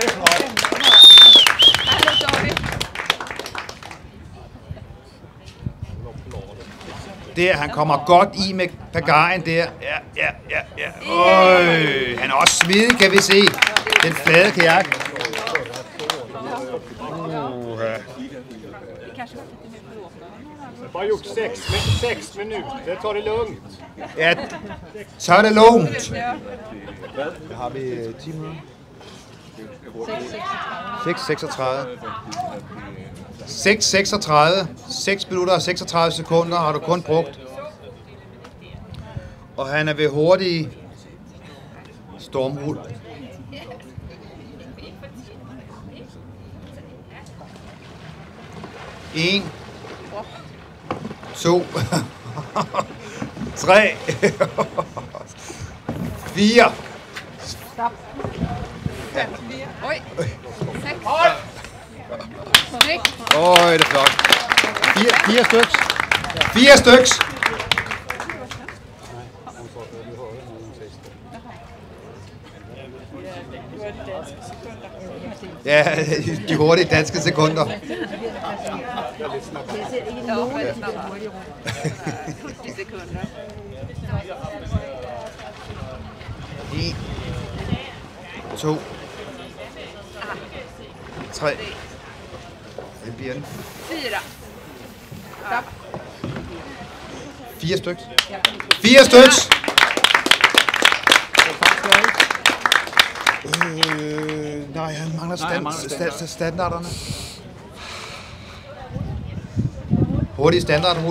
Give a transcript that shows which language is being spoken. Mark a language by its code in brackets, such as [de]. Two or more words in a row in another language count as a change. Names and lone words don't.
[da] Der, han kommer godt i med pagajen der. Ja. Øj, han er også smidig, kan vi se. Den flade kajak. [sv] Bara gjort 6 minuter, ta det lugnt. [da] Ja, så er det lugnt. Hvad har vi 10 minutter? 6:36. 6 minutter og 36 sekunder har du kun brugt. Og han er ved hurtig stormrul. En. 2. 3. 4. Stop. Ja. [sv] Oj. 6. Snyggt. [da] Øj, det er flot. 4 styks. 4 styks. Ja, de hurtige danske sekunder. [sv] Ja, väldigt snabba. 40 sekunder. 1, 2, 3. [da] Det bliver den. 4. Stop. 4 styks. 4 styks. Nej, han mangler standarderne. Hurtig standardhul.